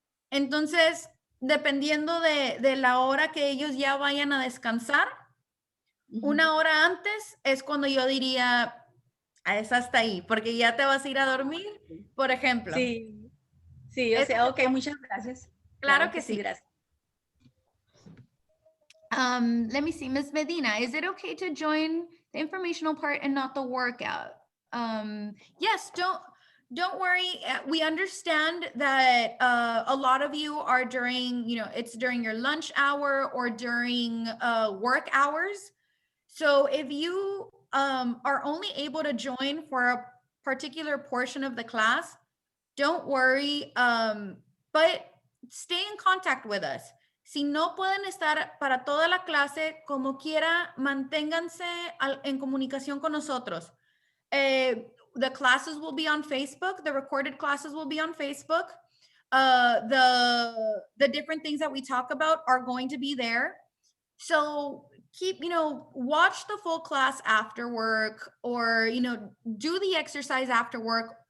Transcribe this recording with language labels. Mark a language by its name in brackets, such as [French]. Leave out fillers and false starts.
[Spanish] Entonces, dependiendo de la hora que ellos ya vayan a descansar, una hora antes es cuando yo diría, es hasta ahí, porque ya te vas a ir a dormir, por ejemplo. Sí, sí, o sea, ok, muchas gracias. Claro que sí. Gracias. [English] Let me see, Ms. Medina, is it okay to join the informational part and not the workout? Yes, don't worry. We understand that a lot of you are during, it's during your lunch hour or during work hours. So if you are only able to join for a particular portion of the class, don't worry, but stay in contact with us. [Spanish] Si no pueden estar para toda la clase, como quiera, manténganse en comunicación con nosotros. [English] The classes will be on Facebook. The recorded classes will be on Facebook. The different things that we talk about are going to be there. So watch the full class after work or, do the exercise after work.